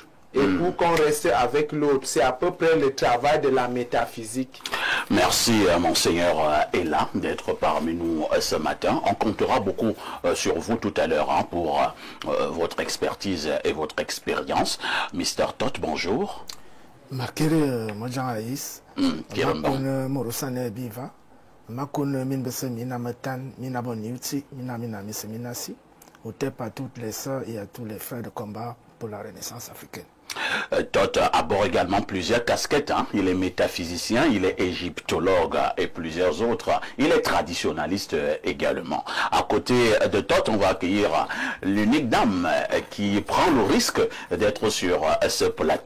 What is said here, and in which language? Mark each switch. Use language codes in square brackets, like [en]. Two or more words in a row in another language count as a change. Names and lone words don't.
[fr] Et pour qu'on reste avec l'autre, c'est à peu près le travail de la métaphysique. Merci, Monseigneur Ella, d'être parmi nous ce matin. On comptera beaucoup sur vous tout à l'heure hein, pour votre expertise et votre expérience. Mr. Tot, bonjour. Makere Mojan Aïs, Makone Morosane Biva, Makone Minbese Minametan, Minaboniuti, Minaminamiseminasi, au TEP à toutes les sœurs et à tous les frères de combat pour la Renaissance africaine. Tot aborde également plusieurs casquettes. Hein. Il est métaphysicien, il est égyptologue et plusieurs autres. Il est traditionnaliste également. À côté de Tot, on va accueillir l'unique dame qui prend le risque d'être sur ce plateau.